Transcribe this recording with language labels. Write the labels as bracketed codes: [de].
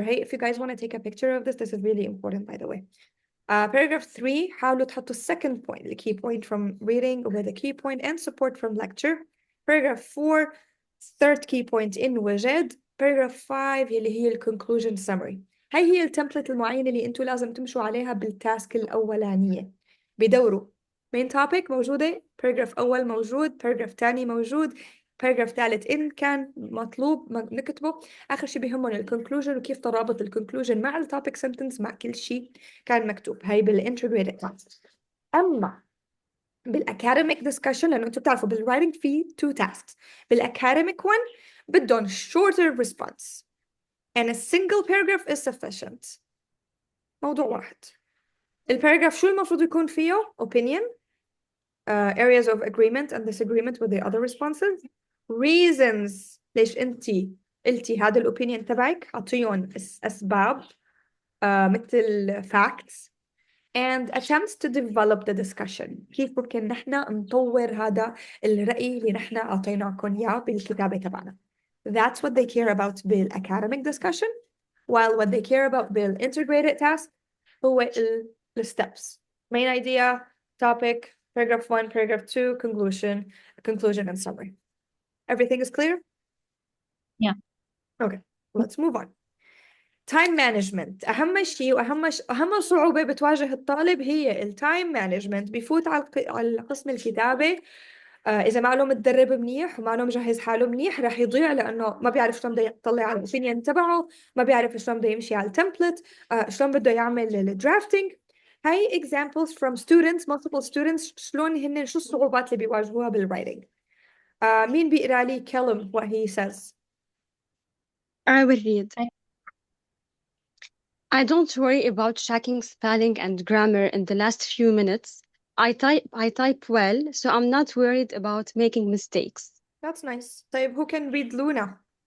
[en] Hey, if you guys want to take a picture of this is really important, by the way. Paragraph 3 [ar] حاولوا تحطوا [en] second point the key point from reading with a key point and support from lecture. Paragraph 4 third key point in وجد. Paragraph 5 [ar] اللي هي [en] conclusion summary. [ar] هاي هي التمبلت المعينة اللي انتوا لازم تمشوا عليها بالتاسك الأولانية. بدوروا main topic موجودة، paragraph أول موجود، paragraph تاني موجود، paragraph ثالث إن كان مطلوب نكتبه. آخر شيء بيهمنا الكونكلوجن وكيف ترابط الكونكلوجن مع التوبيك سنتنس مع كل شيء كان مكتوب. هاي بالانتجريتد تاسك. أما بالأكاديميك discussion لأنه أنتوا بتعرفوا بالwriting في [en] two tasks. بالأكاديميك one بدهم shorter response and a single paragraph is sufficient. [ar] موضوع واحد. الباراجراف شو المفروض يكون فيه؟ [en] opinion, areas of agreement and disagreement with the other responses, reasons [ar] ليش انتي قلتي هذا الopinion تبعك، اعطيهم اسباب مثل [en] facts, and attempts to develop the discussion. [ar] كيف ممكن نحنا نطور هذا الرأي اللي نحنا اعطيناكم اياه بالكتابة تبعنا. [en] That's what they care about بالacademic discussion, while what they care about بالintegrated task [ar] هو [en] the steps. Main idea, topic, paragraph 1, paragraph 2, conclusion and summary. Everything is clear? Yeah. Okay, let's move on. Time management. [ar] أهم شيء أهم صعوبة بتواجه الطالب هي التايم مانجمنت. بيفوت على قسم الكتابة إذا ما له متدرب منيح وما له مجهز حاله منيح راح يضيع، لأنه ما بيعرف شلون بده يطلع على الأوبينيون تبعه، ما بيعرف شلون بده يمشي على التمبلت، شلون بده يعمل الدرافتنج. هاي [en] examples from students, multiple students، [ar] شلون هن شو الصعوبات اللي بيواجهوها بالwriting. مين بيقرأ لي كلم [en] what he says؟ I will read. I don't worry about checking spelling and grammar in the last few minutes. I type well, so I'm not worried about making mistakes. That's nice. [ar] طيب [en] who can read Luna?